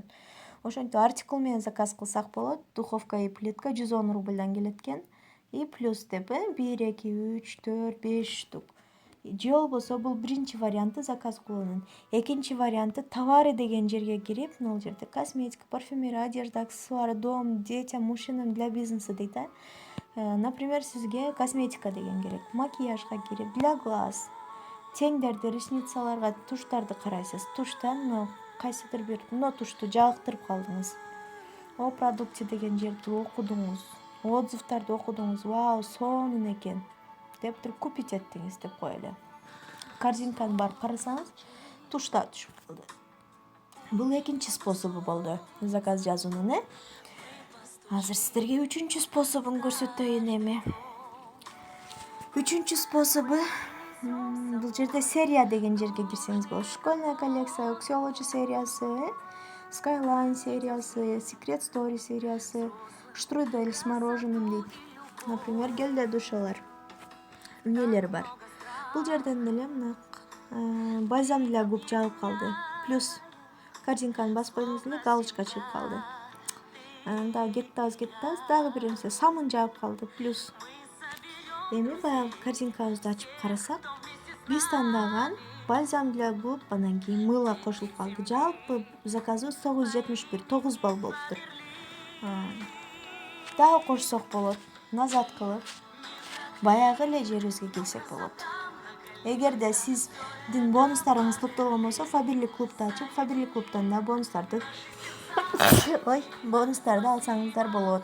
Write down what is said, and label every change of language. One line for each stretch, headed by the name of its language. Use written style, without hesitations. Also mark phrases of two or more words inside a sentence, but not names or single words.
Kyrgyz: Ошентип артикл менен заказ кылсак болот.
Russian: Духовка и плитка
Kyrgyz: 110 рубльдан келет экен. И плюс деп 1 2 3 4 5 штук. Же болбосо бул биринчи варианты заказ кылуунун. Экинчи варианты товары деген жерге кирип, мына жерде косметика, парфюмерия,
Russian: одежда, аксессуары, дом, детям, мужчинам для бизнеса дейт.
Kyrgyz: Например, сизге косметика деген керек. Макияжга кирип,
Russian: для глаз,
Kyrgyz: теңдерди, ресницаларга туштарды карайсыз. Туштан кайсыдыр бир тушту жагыктырып калдыңыз.
Russian: О продукте
Kyrgyz: деген жерди окудуңуз. Отзывдарды окудуңуз. Вау, сонун экен деп туруп купить эттиңиз деп коелу. Корзинканы барып карасаңыз, тушта түшүп калды. Бул экинчи способу болду заказ жазуунун. Азыр сиздерге үчүнчү способун көрсөтөйүн эми. Үчүнчү способу бул жерде серия деген жерге кирсеңиз болот.
Russian: Школьная коллекция,
Kyrgyz: Axiology сериясы, Skyline сериясы, Secret Story сериясы,
Russian: Штрудель с мороженым
Kyrgyz: дейт. Например,
Russian: гель для душалар.
Kyrgyz: Эмнелер бар. Бул жерден деле мына
Russian: бальзам для губ
Kyrgyz: жагып калды. Плюс корзинканы басып койдуңуз эле, галочка чыгып калды. Дагы кетти аз. Дагы бир нерсе самын жагып калды. Плюс эми баягы корзинкабызды ачып карасак, биз тандаган
Russian: бальзам для губ,
Kyrgyz: анан кийин мыло кошулуп калды. Жалпы заказыбыз 971, 9 балл болуптур. Дагы кошсок болот, назат кылып, баягы эле жерибизге келсек болот. Эгерде сиздин бонустарыңыз топтолгон болсо, Фаберлик клубду ачып, Фаберлик клубтан да бонустарды бонустарды алсаңыздар болот.